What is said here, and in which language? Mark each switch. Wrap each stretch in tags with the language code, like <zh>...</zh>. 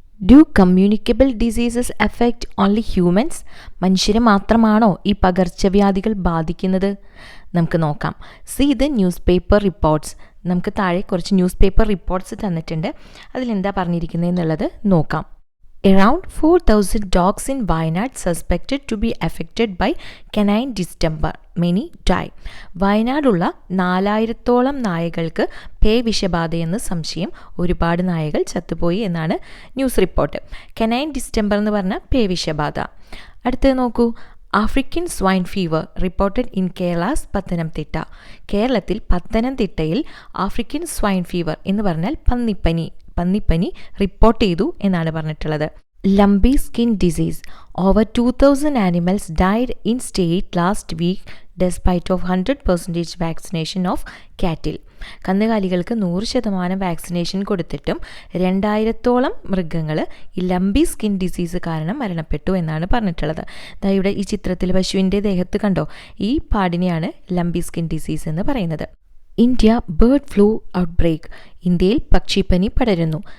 <en>Do communicable diseases affect only humans?</en> <ml>മനുഷ്യരെ മാത്രമാണോ ഈ പകർച്ചവ്യാധികൾ ബാധിക്കുന്നത്? നമുക്ക് നോക്കാം.</ml> <en>See the newspaper reports.</en> <ml>നമുക്ക് താഴെ കുറച്ച് ന്യൂസ് പേപ്പർ റിപ്പോർട്ട്സ് തന്നിട്ടുണ്ട്. അതിലെന്താ പറഞ്ഞിരിക്കുന്നത് എന്നുള്ളത് നോക്കാം.</ml> <en>Around 4,000 dogs in Wayanad suspected to be affected by canine distemper. Many die.</en> <ml>വയനാടുള്ള 4,000-ഓളം നായകൾക്ക് പേവിഷബാധയെന്ന് സംശയം. ഒരുപാട് നായകൾ ചത്തുപോയി എന്നാണ് ന്യൂസ് റിപ്പോർട്ട്. കനൈൻ ഡിസ്റ്റംബർ എന്ന് പറഞ്ഞാൽ പേവിഷബാധ. അടുത്തത് നോക്കൂ.</ml> <en>African swine fever reported in Kerala's Pathanamthitta.</en> <ml>കേരളത്തിൽ പത്തനംതിട്ടയിൽ ആഫ്രിക്കൻ സ്വൈൻ ഫീവർ എന്ന് പറഞ്ഞാൽ പന്നിപ്പനി റിപ്പോർട്ട് ചെയ്തു എന്നാണ് പറഞ്ഞിട്ടുള്ളത്.</ml> <en>lumpy skin disease. Over 2,000 animals died in state last week despite of 100% vaccination of cattle.</en> <ml>കന്നുകാലികൾക്ക് 100% വാക്സിനേഷൻ കൊടുത്തിട്ടും 2000-ഓളം മൃഗങ്ങൾ ഈ ലംബി സ്കിൻ ഡിസീസ് കാരണം മരണപ്പെട്ടു എന്നാണ് പറഞ്ഞിട്ടുള്ളത്. ഇവിടെ ഈ ചിത്രത്തിൽ പശുവിൻ്റെ ദേഹത്ത് കണ്ടോ, ഈ പാടിനെയാണ് ലംബി സ്കിൻ ഡിസീസ് എന്ന് പറയുന്നത്.</ml> <en>India bird flu outbreak.</en> <ml>ഇന്ത്യയിൽ പക്ഷിപ്പനി പടരുന്നു.</ml>